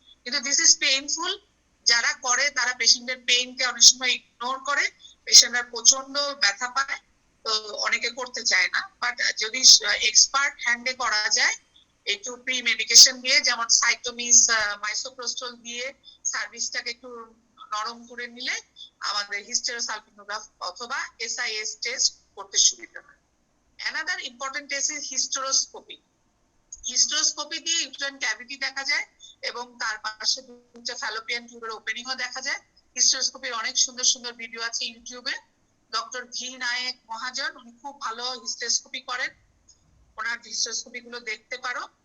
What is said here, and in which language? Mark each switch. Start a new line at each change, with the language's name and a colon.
Bangla: কিন্তু
English: This is painful.
Bangla: যারা করে তারা পেশেন্টের পেইনকে অনেক সময় ইগনোর করে, পেশেন্টরা প্রচন্ড ব্যথা পায়, তো অনেকে করতে চায় না। বাট যদি এক্সপার্ট হ্যান্ডে করা যায়, একটু প্রি মেডিকেশন দিয়ে, যেমন সাইটোমিস, মাইসোপ্রোস্টল দিয়ে সার্ভিসটাকে একটু নরম করে নিলে আমাদের হিস্টেরোসালপিনোগ্রাফ অথবা এসআইএস টেস্ট করতে সুবিধা হয়।
English: Another important test is hysteroscopy.
Bangla: Hysteroscopy দিয়ে ইউটেরাইন ক্যাভিটি দেখা যায় এবং তার পাশে দুটো ফ্যালোপিয়ান টিউবের ওপেনিংও দেখা যায়। হিস্টেরোস্কোপির অনেক সুন্দর সুন্দর ভিডিও আছে ইউটিউবে। ডক্টর ভি নায়েক মহাজন, উনি খুব ভালো হিস্টেরোস্কোপি করেন, ওনার হিস্টেরোস্কোপি গুলো দেখতে পারো।